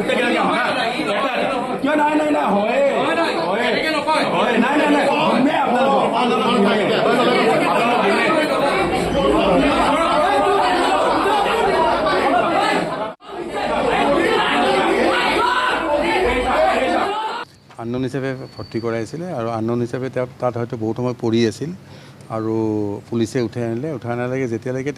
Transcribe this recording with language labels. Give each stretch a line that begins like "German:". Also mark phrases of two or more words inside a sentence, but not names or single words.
Assamese: क्यों ना ना ना होए ना ना ना मैं আননোন হিচাপে ভৰ্তি কৰাইছিলে আৰু আননোন হিচাপে তাত হয়তো বহুত সময় পৰি আছিল আৰু পুলিচে উঠাই আনিলে যেতিয়ালৈকে